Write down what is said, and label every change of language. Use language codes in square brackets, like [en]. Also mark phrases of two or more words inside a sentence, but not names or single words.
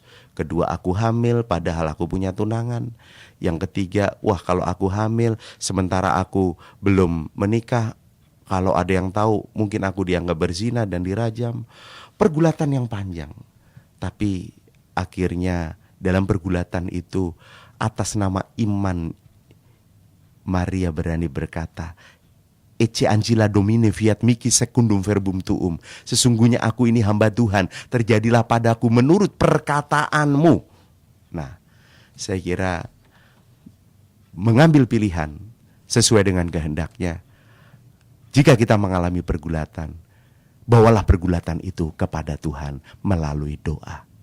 [id] Kedua, aku hamil padahal aku punya tunangan. Yang ketiga, wah kalau aku hamil sementara aku belum menikah, kalau ada yang tahu mungkin aku dianggap berzina dan dirajam. Pergulatan yang panjang. Tapi akhirnya dalam pergulatan itu atas nama iman Maria berani berkata, [la] Ecce Ancilla Domine fiat mihi secundum verbum tuum. [id] Sesungguhnya aku ini hamba Tuhan, terjadilah padaku menurut perkataanmu. Nah, saya kira mengambil pilihan sesuai dengan kehendaknya. Jika kita mengalami pergulatan, bawalah pergulatan itu kepada Tuhan melalui doa.